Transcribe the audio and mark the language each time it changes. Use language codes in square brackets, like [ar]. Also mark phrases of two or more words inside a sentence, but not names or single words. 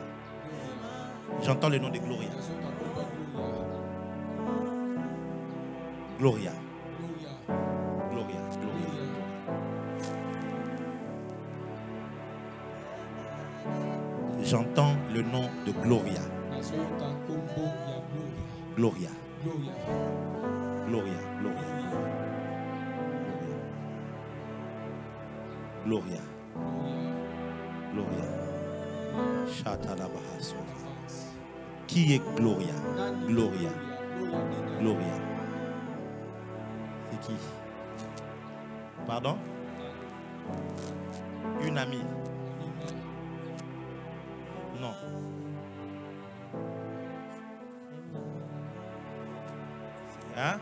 [fr] J'entends le nom de Gloria. Gloria. Gloria. Gloria. J'entends le nom de Gloria. Gloria. Gloria. Gloria. Gloria. Gloria. Shatalabahaso. Qui est Gloria? Gloria. Gloria. C'est qui? Pardon? Une amie. Non. Hein?